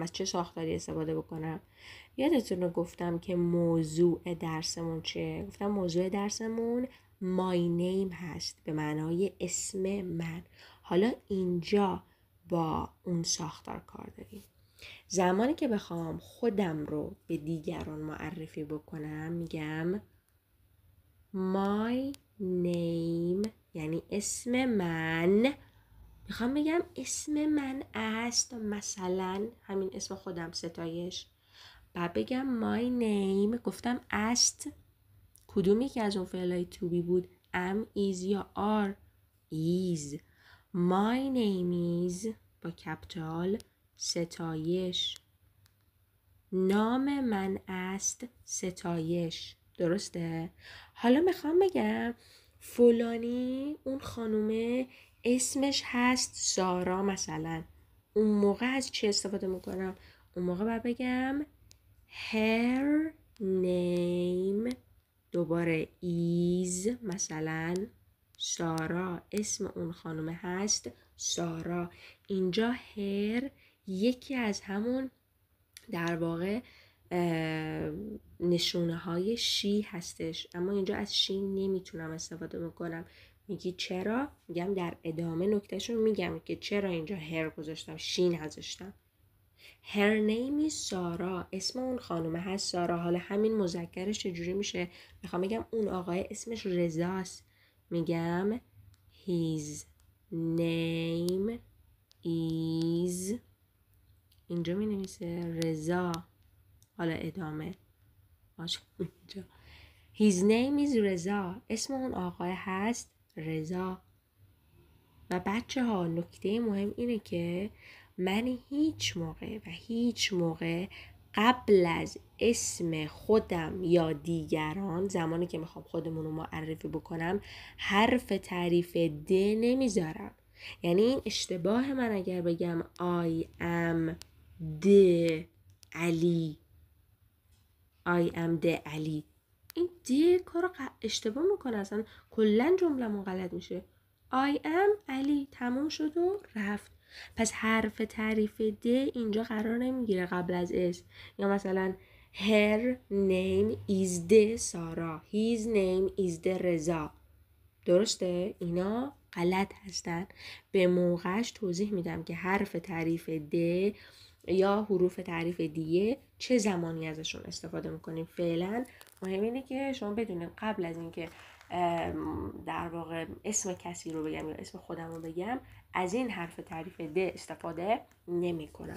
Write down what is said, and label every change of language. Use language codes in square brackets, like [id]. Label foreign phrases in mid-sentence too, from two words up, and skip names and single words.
[fa] از چه ساختاری استفاده بکنم؟ یادتونه گفتم که موضوع درسمون چیه؟ گفتم موضوع درسمون [en] my name [fa] هست، به معنای اسم من. حالا اینجا با اون ساختار کار داریم. زمانی که بخوام خودم رو به دیگران معرفی بکنم میگم [en] my name، [fa] یعنی اسم من. میخوام بگم اسم من است، مثلا همین اسم خودم ستایش. بعد بگم [en] my name، [fa] گفتم است کدومی که از اون فعلای [en] to be [fa] بود؟ [en] am، is یا are؟ is. my name is [fa] با کپیتال [en] ستایش. [fa] نام من است ستایش. درسته؟ حالا میخوام بگم فلانی اون خانومه اسمش هست سارا مثلا. اون موقع از چی استفاده میکنم؟ اون موقع باید بگم [en] her name [fa] دوباره is مثلا سارا. اسم اون خانومه هست سارا. اینجا her یکی از همون در واقع نشونه های شی هستش، اما اینجا از شی نمیتونم استفاده میکنم. میگی چرا؟ میگم در ادامه نکتهشون میگم که چرا اینجا هر گذاشتم، شین نذاشتم. [en] her name is سارا، [fa] اسم اون خانومه هست سارا. حالا همین مذکرش چجوری میشه؟ میخوام بگم اون آقای اسمش رضاست، میگم [en] his name is، [fa] اینجا می نویسه رضا. حالا ادامه اینجا [en] his name is رضا، [fa] اسم اون آقای هست رضا. و بچه ها نکته مهم اینه که من هیچ موقع قبل از اسم خودم یا دیگران، زمانی که میخوام خودمون رو معرفی بکنم، حرف تعریف د نمیذارم. یعنی این اشتباه من اگر بگم [en] I am the علی، I am the علی، [fa] این دی کار اشتباه میکنه، اصلا کلن جمله‌مون غلط میشه. [en] I am [fa] علی، تموم شد و رفت. پس حرف تعریف د اینجا قرار نمیگیره قبل از اسم. یا مثلا [en] her name is the سارا، his name is the رضا. [fa] درسته؟ اینا غلط هستن. به موقعش توضیح میدم که حرف تعریف د یا حروف تعریف دیگه چه زمانی ازشون استفاده میکنیم. فعلا مهم اینه که شما بدونید قبل از اینکه در واقع اسم کسی رو بگم یا اسم خودم رو بگم از این حرف تعریف د استفاده نمی کنم.